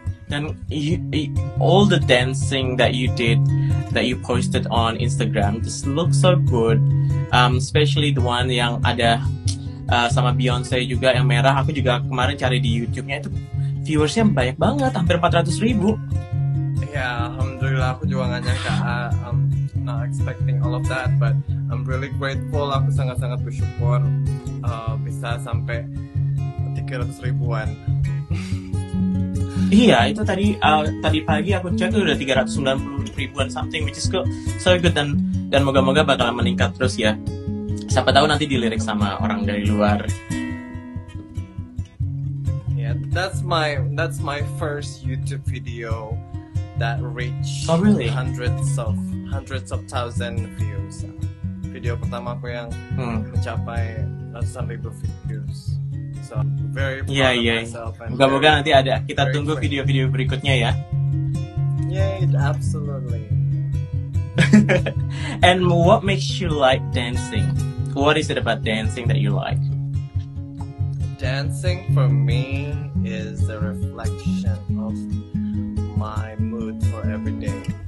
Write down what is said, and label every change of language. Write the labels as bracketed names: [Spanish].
[English] Dan all the dancing that you did, that you posted on Instagram, just looks so good. Especially the one [Indonesian] yang ada sama Beyonce juga, yang merah. Aku juga kemarin cari di YouTube-nya, itu viewersnya banyak banget, hampir 400,000. Ya, alhamdulillah, aku juga gak nyangka. [English] I'm not expecting all of that, but I'm really grateful. [Indonesian] Aku sangat-sangat bersyukur bisa sampai 300,000-an. Iya, itu tadi pagi aku cek udah 390 ribuan [English] something, which is so good, [Indonesian] dan moga-moga bakalan meningkat terus ya. Siapa tahu nanti dilirik sama orang dari luar. [English] Yeah, that's my first YouTube video that reached Oh, really? hundreds of thousand views. [Indonesian] Video pertama aku yang mencapai ratusan ribu views. [English] So I'm very proud of myself. [Indonesian] Moga-moga nanti kita [English] very [Indonesian] tunggu [English] grateful. [Indonesian] video-video berikutnya ya. [English] Yay, absolutely. And what makes you like dancing? What is it about dancing that you like? Dancing for me is a reflection of my mood for every day.